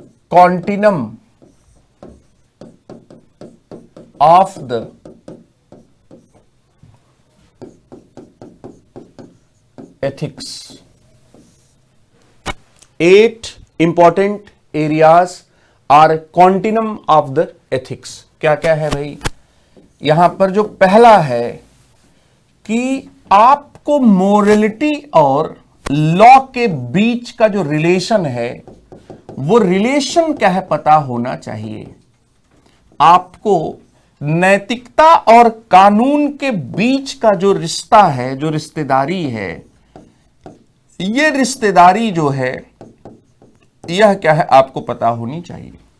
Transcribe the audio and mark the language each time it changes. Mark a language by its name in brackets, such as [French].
[English] Continuum of the ethics. 8 important areas are continuum of the ethics. [Hindi] क्या क्या है भाई? यहां पर जो पहला है कि आपको मोरलिटी और लॉ के बीच का जो रिलेशन है वो रिलेशन क्या है पता होना चाहिए। आपको नैतिकता और कानून के बीच का जो रिश्ता है, जो रिश्तेदारी है, ये रिश्तेदारी जो है यह क्या है आपको पता होनी चाहिए।